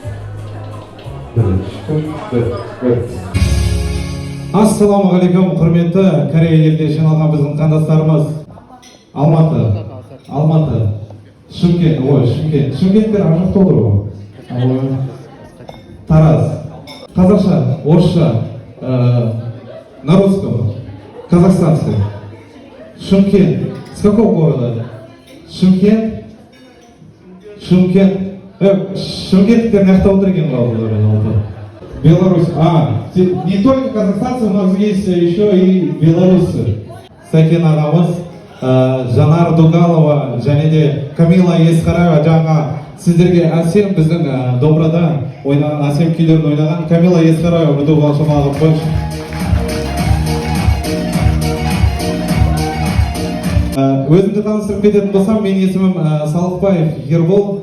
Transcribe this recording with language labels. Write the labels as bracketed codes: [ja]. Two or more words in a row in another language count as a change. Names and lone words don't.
[kk] Ассалаумағалейкум, құрметті Корея елде жиналған біздің қандастарымыз. Алматы, Шымкент. Шымкенттер ақ жақта отыр ғой. Тараз. Қазақша, орысша, [ru] на русском, казахстанский. Шымкент. С какого города? [kk] Шымкенттер мына жақта отыр екен ғой. [ru] Беларусь. Не только казахстанцы, у нас есть еще и белорусы. [kk] Сәкен ағамыз, Жанар Дугалова және де Камила Есқараева, жаңа сіздерге әсем біздің домбырада ойнаған, әсем күйлерін ойнаған Камила Есқараева бір дуғал шамалығын қойшы. Өзімді таныстырып кететін болсам, мен есімім Салықбаев Ербол.